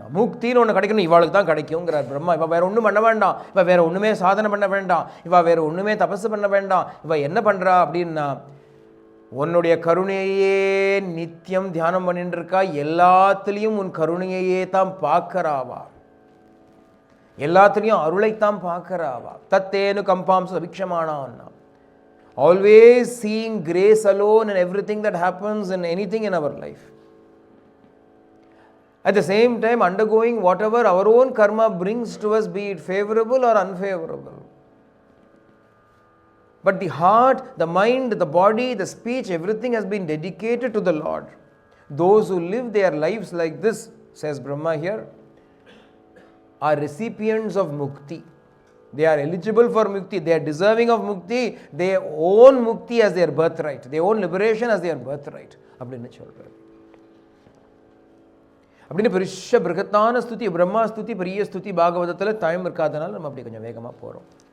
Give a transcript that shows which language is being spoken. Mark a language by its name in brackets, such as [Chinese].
[Tamil] முக்தின்னு ஒன்று கிடைக்கணும், இவாளுக்கு தான் கிடைக்குங்கிறார் பிரம்மா. இவள் வேற ஒன்றும் பண்ண வேண்டாம், இவள் வேற ஒன்றுமே சாதனை பண்ண வேண்டாம், இவள் வேற ஒன்றுமே தபசு பண்ண வேண்டாம். இவள் என்ன பண்ணுறா அப்படின்னா உன்னுடைய கருணையே நித்தியம் தியானம் பண்ணிட்டு இருக்கா. எல்லாத்துலேயும் உன் கருணையையே தான் பார்க்கறாவா, எல்லாத்துலேயும் அருளைத்தான் பார்க்கறாவா. [Sanskrit] தத்தேனு கம்பாம் சபிக்ஷமானான்னா [English] always seeing grace alone in everything that happens in anything in our life. At the same time undergoing whatever our own karma brings to us, be it favorable or unfavorable. But the heart, the mind, the body, the speech, everything has been dedicated to the Lord. Those who live their lives like this, says Brahma here, are recipients of mukti. They are eligible for mukti, they are deserving of mukti, they own mukti as their birthright, they own liberation as their birthright [Tamil] அப்படின்னு சொல்றாரு. அப்படின்னு பெருச பிருகத்தான ஸ்துதி, பிரம்மா ஸ்துதி, பெரிய ஸ்துதி பாகவதத்தில் time இருக்காதனால நம்ம அப்படி கொஞ்சம் வேகமாக போகிறோம்.